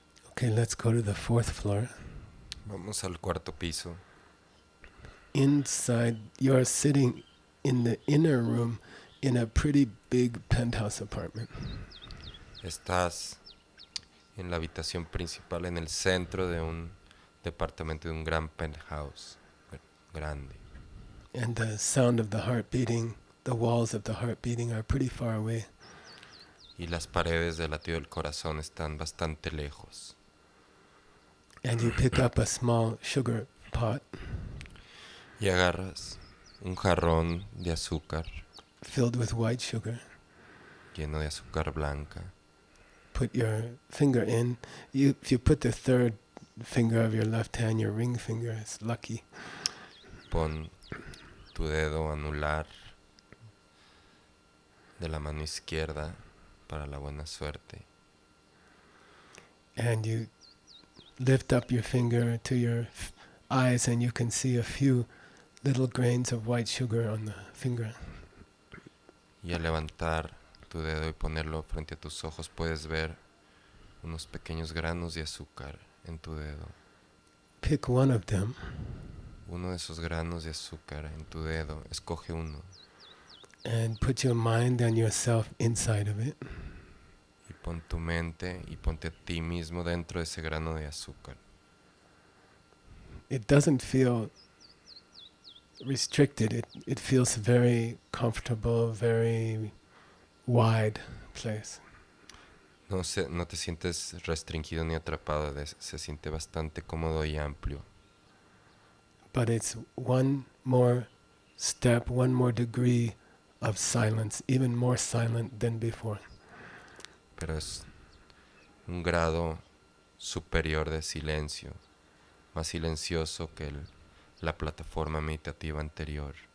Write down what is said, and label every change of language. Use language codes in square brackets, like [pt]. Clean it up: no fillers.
[en] Okay, let's go to the 4th floor. [es] Vamos al cuarto piso. [en] Inside, you're sitting in the inner room in a pretty big penthouse apartment. [es] Estás en la habitación principal, en el centro de un departamento de un gran penthouse grande. [en] And the sound of the heart beating, the walls of the heart beating are pretty far away. [es] Y las paredes del latido del corazón están bastante lejos. [en] And you pick up a small sugar pot [es] Y agarras un jarrón de azúcar [en] filled with white sugar. [es] lleno de azúcar blanca. [en] Put your finger in. If you put the 3rd finger of your left hand, your ring finger, is lucky. [es] Pon tu dedo anular de la mano izquierda para la buena suerte. [en] And you lift up your finger to your eyes and you can see a few little grains of white sugar on the finger. [es] Y al levantar tu dedo y ponerlo frente a tus ojos puedes ver unos pequeños granos de azúcar en tu dedo. [en] Pick one of them [es] Uno de esos granos de azúcar en tu dedo, escoge uno [en] and put your mind and yourself inside of it. [es] y pon tu mente y ponte a ti mismo dentro de ese grano de azúcar. [en] It doesn't feel restricted. It feels very comfortable, very wide place. [es] No te sientes restringido ni atrapado, se siente bastante cómodo y amplio. [en] But it's one more step, one more degree of silence, even more silent than before. [es] Pero es un grado superior de silencio, más silencioso que la plataforma meditativa anterior.